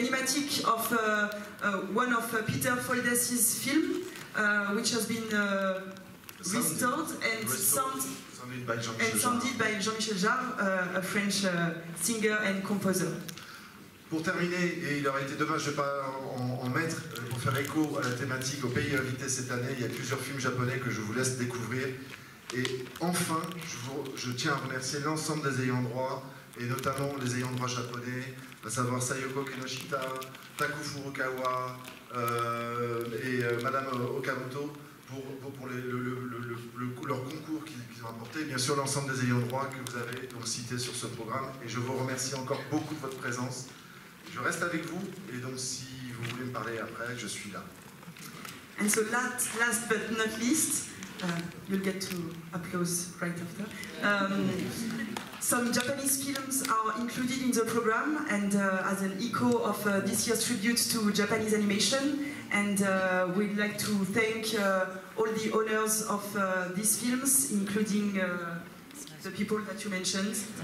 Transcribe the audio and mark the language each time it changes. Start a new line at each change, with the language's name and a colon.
English: The animatic of one of Peter Foldes's film, which has been restored and sounded by Jean-Michel Jarre, a French singer and composer.
French: Pour terminer, et il aurait été dommage de ne pas en mettre, pour faire écho à la thématique, au pays invité cette année, il y a plusieurs films japonais que je vous laisse découvrir. Et enfin, je tiens à remercier l'ensemble des ayants droit, et notamment les ayants droit japonais, à savoir Sayoko Kenoshita, Taku Furukawa et Madame Okamoto, pour leur concours qu'ils ont apporté, bien sûr l'ensemble des ayants droit que vous avez donc cités sur ce programme, et je vous remercie encore beaucoup de votre présence. Je reste avec vous, et donc si vous voulez me parler après, je suis là.
English: And so last but not least, you'll get to applause right after. Some Japanese films are included in the program, and as an echo of this year's tribute to Japanese animation, and we'd like to thank all the owners of these films, including the people that you mentioned.